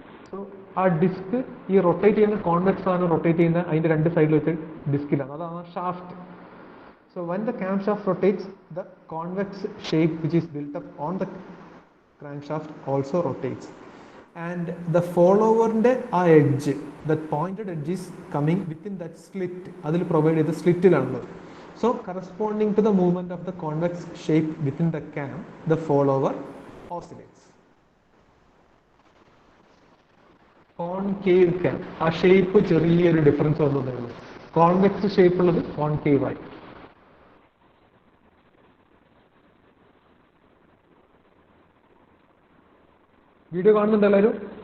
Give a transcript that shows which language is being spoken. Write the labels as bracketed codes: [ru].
[ml] So ആ disk ഈ rotate ചെയ്യുന്ന കോൺവെക്സ് ആണ് റൊട്ടേറ്റ് ചെയ്യുന്ന അതിന്റെ രണ്ട് സൈഡിൽ വെച്ച് ഡിസ്കിലാണ്. അതാണ് shaft. [en] So when the camshaft rotates, the convex shape which is built up on the crankshaft also rotates. And the follower ആ edge, that pointed edge is coming within that slit. [ml] അതിൽ provide ചെയ്ത സ്ലിറ്റിലാണുള്ളത്. [en] So corresponding to the movement of the convex shape within the cam, the follower oscillates. [ml] Concave cam, ആ shape ചെറിയൊരു difference വന്നതേ ഉള്ളൂ. Convex shape ഉള്ളത് concave ആയി. Video കാണുന്നുണ്ട് എല്ലാവരും?